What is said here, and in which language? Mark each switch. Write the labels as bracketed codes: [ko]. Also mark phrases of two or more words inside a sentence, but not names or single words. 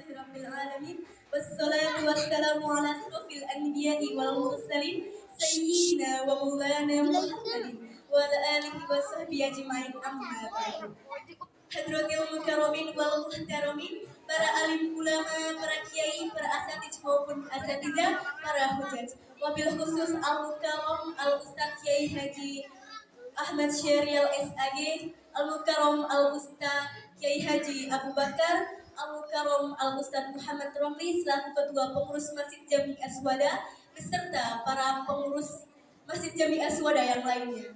[ar] رب العالمين. والصلاة والسلام على أشرف الأنبياء والمرسلين سيدنا ومولانا محمد وعلى آله وصحبه أجمعين أما بعد. حضرات المكرمين والمحترمين, [id] para alim ulama, para kiai, para asatidz maupun asatidzah, para hujaj. [ar] وبالخصوص المكرم الأستاذ [id] Kiai Haji Ahmad Syariel SAG, [ar] المكرم الأستاذ [id] Kiai Haji Abu Bakar, [ar] المكرم الأستاذ [id] Muhammad Romli selaku ketua pengurus Masjid Jami Aswada beserta para pengurus Masjid Jami Aswada yang lainnya.